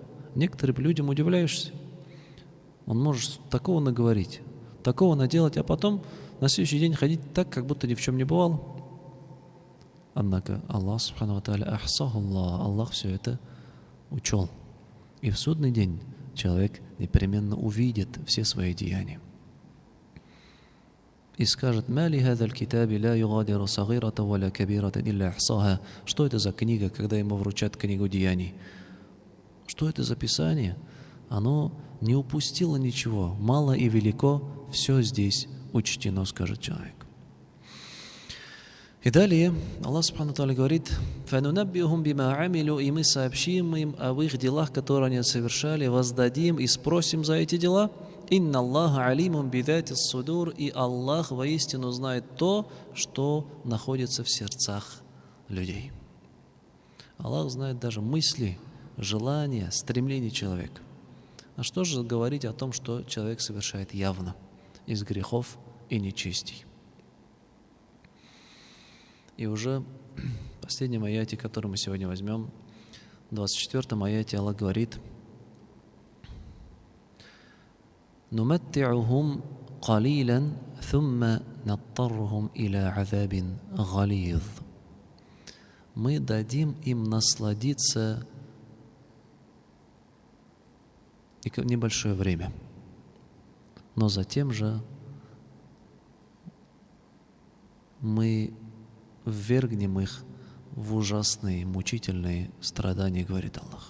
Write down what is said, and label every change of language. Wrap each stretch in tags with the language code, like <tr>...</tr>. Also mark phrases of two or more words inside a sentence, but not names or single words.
<ru>Некоторым людям удивляешься. Он может такого наговорить, такого наделать, а потом на следующий день ходить так, как будто ни в чем не бывало. Однако Аллах</ru> <ar>سبحانه وتعالى أحصاه الله,</ar> <ru>Аллах все это учел. И в судный день человек непременно увидит все свои деяния. И скажет:</ru> <ar>«ما لهذا الكتاب لا يغادر صغيرة ولا كبيرة إلا أحصاها».</ar> <ru>Что это за книга, когда ему вручат книгу деяний? Что это за писание? Оно не упустило ничего. Мало и велико, все здесь учтено, скажет человек. И далее Аллах</ru> <ar>سبحانه تعالى</ar> <ru>говорит:</ru> <ar>«فننبئهم بما عملوا»,</ar> <ru>и мы сообщим им об их делах, которые они совершали, воздадим и спросим за эти дела.</ru> <ar>«إن الله عليم بذات الصدور»,</ar> <ru>и Аллах воистину знает то, что находится в сердцах людей. Аллах знает даже мысли, желания, стремления человека. А что же говорить о том, что человек совершает явно из грехов и нечестий? И уже в последнем аяте, который мы сегодня возьмем, в 24-м аяте Аллах говорит:</ru> <ar>«نمتعهم قليلا ثم نضطرهم إلى عذاب غليظ».</ar> <ru>Мы дадим им насладиться небольшое время, но затем же мы ввергнем их в ужасные, мучительные страдания, говорит Аллах.</ru>